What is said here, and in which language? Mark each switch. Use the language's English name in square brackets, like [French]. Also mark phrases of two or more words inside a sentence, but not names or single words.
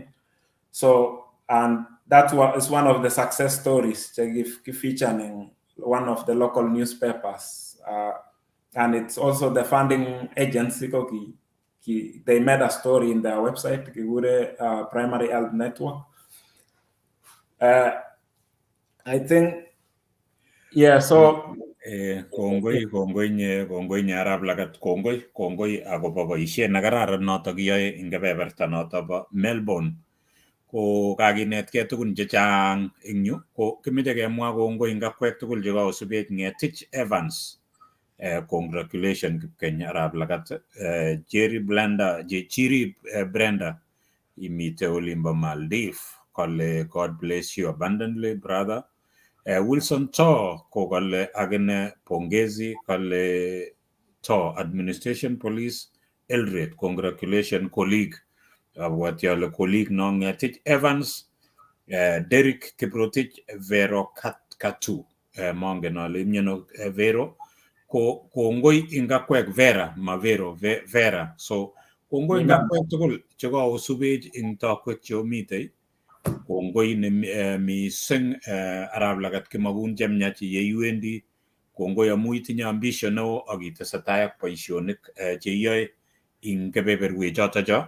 [English] So, and that is one of the success stories featured in one of the local newspapers. And it's also the funding agency. They made a story in their website, Primary Health Network. I think, so [Kalenjin] kongoi nye arab lagat kongoi akobo boisiet nekararan notok kiyoe ing kebeberta notok bo Melbourne. Ko kakinetkei tukun chechang ing yu, ko kimeche kemwa kongoi ing akwek tugul chekakosubech Ngetich Evans. [English] Congratulations Kipkeny arab lagat. [Kalenjin] Chiri Brenda imite olimbo Maldives kole [English] God bless you abundantly brother. [Kalenjin] Wilson To ko kole agene pongezi kole To Administration Police Eldoret. [English] Congratulations colleague. What your colleague [Kalenjin] no Ngetich Evans, Derek Kiprotich Vero Katu mongen ale imyeno Vero ko ngoi ingakwek Vera ma Vero Vera. So kongoi ingakwek tugul chekakosubech ing takwek cheomitei. Kongoi mising arab lagat kimagun chemyach yeiwendi. Kongoi amu itinye ambition neo akitesetai ak boisionik cheiyoe ing kebeberwek chotocho.